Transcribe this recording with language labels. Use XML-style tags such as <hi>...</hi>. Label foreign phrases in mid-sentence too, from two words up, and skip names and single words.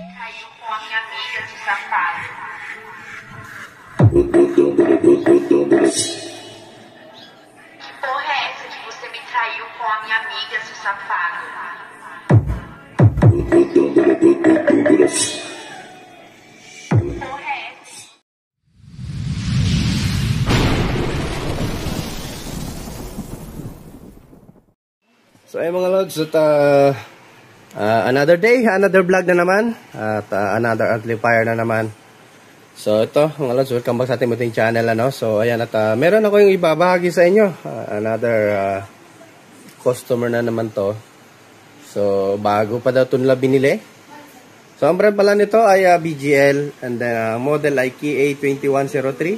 <pt>traiu com a minha amiga, esse safado. Que porra é essa de você me traiu com a minha amiga, seu safado?</pt> <tl>So ay mga lods, at</tl> <en>another day, another vlog</en> <tl>na naman, at</tl> <en>another amplifier</en> <tl>na naman. So ito mga lods,</tl> <en>welcome back</en> <tl>sa ating muting channel, ano. So ayan, at meron ako yung ibabahagi sa inyo,</tl> <en>another customer</en> <tl>na naman to. So bago pa daw ito nila binili. So ang brand pala nito ay BGL,</tl> <en>and then</en> <tl>model ay KA2103.</tl>